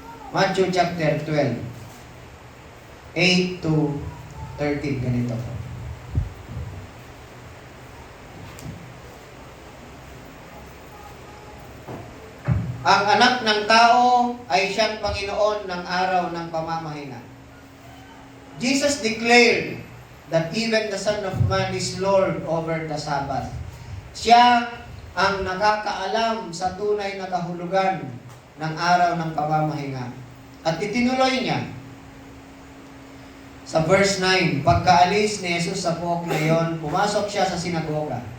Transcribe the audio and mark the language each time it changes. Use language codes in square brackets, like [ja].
[tl] Matthew chapter 12, 8 to 13, ganito po. Ang anak ng tao ay siyang Panginoon ng araw ng pamamahinga. [en] Jesus declared that even the Son of Man is Lord over the Sabbath. [tl] Siya ang nakakaalam sa tunay na kahulugan ng araw ng pamamahinga. At itinuloy niya sa verse 9, pagkaalis ni Jesus sa buhok na iyon, pumasok siya sa sinagoga.